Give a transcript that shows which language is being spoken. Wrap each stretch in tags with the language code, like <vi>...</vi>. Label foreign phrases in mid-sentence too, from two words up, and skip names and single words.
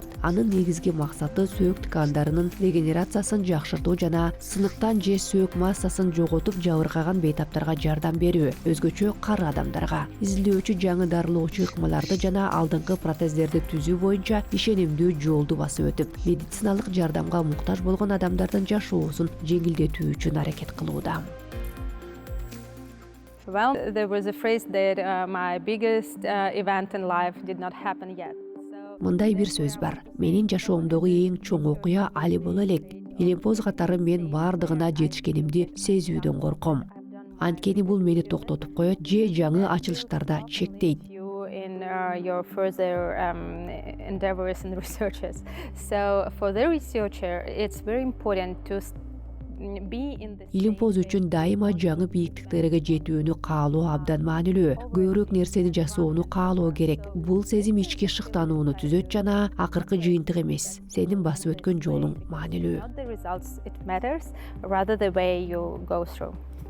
<ky>Анын негизги максаты сөөк ткандарынын регенерациясын жакшыртуу жана сыныктан же сөөк массасын жоготуп жабыркаган бейтаптарга жардам берүү, өзгөчө кары адамдарга. Изилдөөчү жаңы дарылоочу ыкмаларды жана алдыңкы протездерди түзүү боюнча ишенимдүү жолду басып өтүп, медициналык жардамга муктаж болгон адамдардын жашоосун жеңилдетүү үчүн аракет кылууда.</ky> <en>Well, there was a phrase that my biggest event in life did not happen yet.</en> <ky>Мындай бир сөз бар. Менин жашоомдогу эң чоң окуя али боло элек. Илимпоз катары мен бардыгына жетишкенимди сезүүдөн корком. Анткени бул мени токтотуп коет же жаңы ачылыштарда чектейт.</ky> <en>In your further endeavors and researches. So for the researcher, it's very important to</en> <ky>Илимпоз үчүн дайыма жаңы бийиктиктерге жетүүнү каалоо абдан маанилүү. Көбүрөөк нерсени жасоону каалоо керек. Бул сезим ички шыктанууну түзөт жана акыркы жыйынтык эмес. Сенин басып өткөн жолуң маанилүү.</ky>